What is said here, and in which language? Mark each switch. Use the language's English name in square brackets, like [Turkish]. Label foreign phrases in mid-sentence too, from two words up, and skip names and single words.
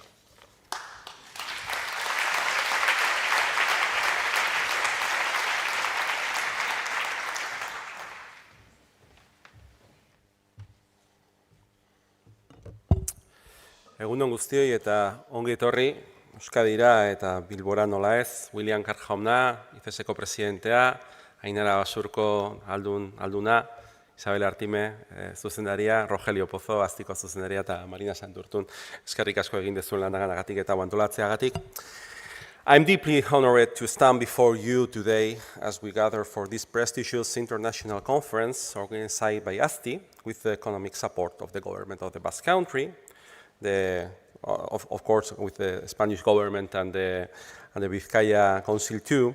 [Basque] Egun on guztioi eta ongi etorri Euskadira eta Bilbora nola ez, William Karp jauna, ICESeko presidentea, Ainara Basurko alduna, Isabel Artime zuzendaria, Rogelio Pozo, AZTIko zuzendaria eta Marina Santurtun, eskerrik asko egin dezuen lanagatik eta antolatzeagatik. [English] I'm deeply honored to stand before you today as we gather for this prestigious international conference organized by AZTI with the economic support of the government of the Basque Country, of course with the Spanish government and the Vizcaya Council too.